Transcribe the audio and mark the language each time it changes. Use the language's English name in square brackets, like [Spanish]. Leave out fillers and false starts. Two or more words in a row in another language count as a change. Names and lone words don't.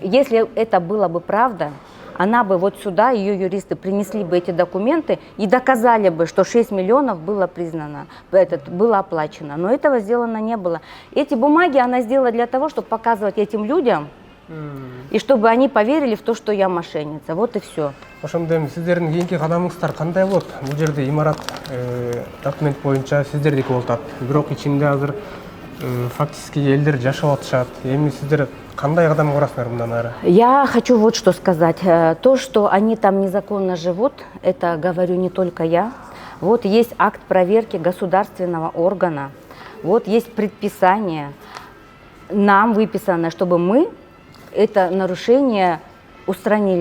[Russian] Если это было бы правда, она бы вот сюда, ее юристы принесли бы эти документы и доказали бы, что 6 миллионов было признано, было оплачено. Но этого сделано не было. Эти бумаги она сделала для того, чтобы показывать этим людям, и чтобы они поверили в то, что я мошенница. Вот и все. [Kyrgyz] Сиздердин кийинки кадамыңыздар кандай болот? Бул жерде имарат документ боюнча сиздердики болуп атат. Бирок ичинде азыр Фактически элдер жашап атышат. Эми сиздер кандай кадам көрасыздар мындан ары? [Russian] Я хочу вот что сказать. То, что они там незаконно живут, это говорю не только я. Вот есть акт проверки государственного органа, вот есть предписание нам выписано, чтобы мы это нарушение устранили.